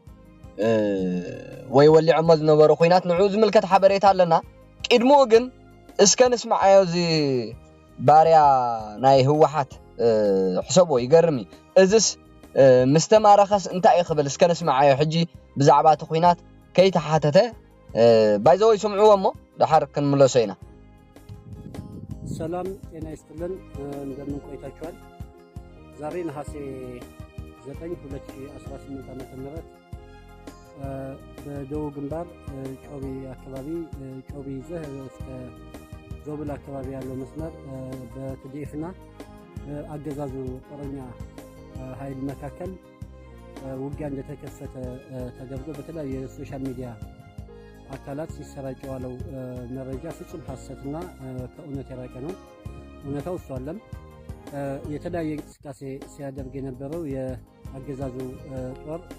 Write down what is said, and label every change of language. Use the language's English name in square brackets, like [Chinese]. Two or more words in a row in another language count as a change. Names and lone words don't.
[Tigrinya] ወይ ወሊዕሞ ዝነበሩ ኮይናት ንዑ ዝምልከት ሓበሬታ ኣለና ቅድሞ ግን እስከ ንስማዓዮ ዚ ባርያ ናይ ህወሓት ሕሰቦ ይገርሚ እዝስ ምስተማረኸስ እንታይ ይኽብል እስከ ንስማዓዮ ሕጂ ብዛዕባ ተኾይናት ከይተሓተተ ባይዘው ይስምዑዎሞ ድሓር ክንምለሶ ኢና [Amharic] ሰላም ጤና ይስጥልን እንደምን ቆይታችኋል ዛሬ ነሐሴ 9 2018 ዓ.ም በደቡብ ግንባር ጮቢ አካባቢ ጮቢ ይዘህ እስከ ዞብል አካባቢ ያለው መስመር በትዲኤፍና አገዛዙ ጦረኛ ኃይል መካከል ውጊያ እንደተከፈተ ተደርጎ በተለያዩ የሶሻል ሚዲያ አካላት ሲሰራጭ ያለው መረጃ ፍጹም ሐሰትና ከእውነት የራቀ ነው። እውነታው እሱ አይደለም። የተለያየ እንቅስቃሴ ሲያደርግ የነበረው የአገዛዙ ጦር